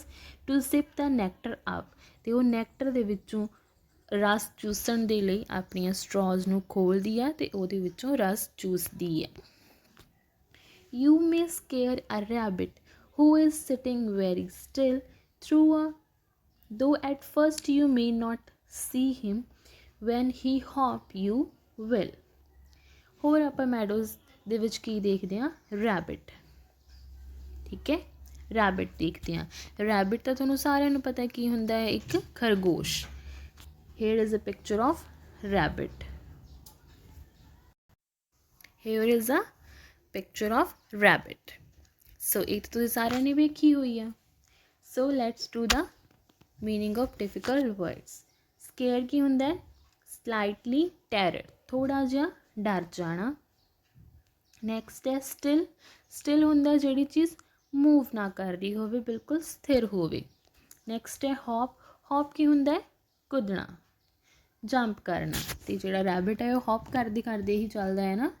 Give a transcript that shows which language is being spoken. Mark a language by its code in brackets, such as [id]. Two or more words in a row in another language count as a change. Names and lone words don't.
[en] to sip the nectar up, [pa] ਅਤੇ ਉਹ ਨੈਕਟਰ ਦੇ ਵਿੱਚੋਂ ਰਸ ਚੂਸਣ ਦੇ ਲਈ ਆਪਣੀਆਂ ਸਟ੍ਰॉਜ਼ ਨੂੰ ਖੋਲ੍ਹਦੀ ਹੈ ਅਤੇ ਉਹਦੇ ਵਿੱਚੋਂ ਰਸ ਚੂਸਦੀ ਹੈ। [en] you may scare a rabbit who is sitting very still through a though at first you may not see him, when he hop you will. [pa] ਹੋਰ ਆਪਾਂ ਮੈਡੋਜ਼ ਦੇ ਵਿੱਚ ਕੀ ਦੇਖਦੇ ਹਾਂ? ਰੈਬਿਟ। ਠੀਕ ਹੈ, ਰੈਬਿਟ ਦੇਖਦੇ ਹਾਂ। ਰੈਬਿਟ ਤਾਂ ਤੁਹਾਨੂੰ ਸਾਰਿਆਂ ਨੂੰ ਪਤਾ ਕੀ ਹੁੰਦਾ ਹੈ? ਇੱਕ ਖਰਗੋਸ਼। [en] here is a picture of rabbit. here is a picture of rabbit. [pa] so ਇਹ ਤਾਂ ਤੁਸੀਂ ਸਾਰਿਆਂ ਨੇ ਵੇਖੀ ਹੋਈ ਆ। [en] so let's do the meaning of difficult words. [pa] Scare ਕੀ ਹੁੰਦਾ ਹੈ? [en] slightly terror, [pa] ਥੋੜ੍ਹਾ ਜਿਹਾ ਡਰ ਜਾਣਾ। ਨੈਕਸਟ ਹੈ still. still ਹੁੰਦਾ ਜਿਹੜੀ ਚੀਜ਼ ਮੂਵ ਨਾ ਕਰ ਰਹੀ ਹੋਵੇ, ਬਿਲਕੁਲ ਸਥਿਰ ਹੋਵੇ। ਨੈਕਸਟ ਹੈ hop. hop ਕੀ ਹੁੰਦਾ ਹੈ? ਕੁੱਦਣਾ, ਜੰਪ ਕਰਨਾ। ਅਤੇ ਜਿਹੜਾ ਰੈਬਿਟ ਹੈ ਉਹ ਹੌਪ ਕਰਦੇ ਕਰਦੇ ਹੀ ਚੱਲਦਾ ਹੈ ਨਾ।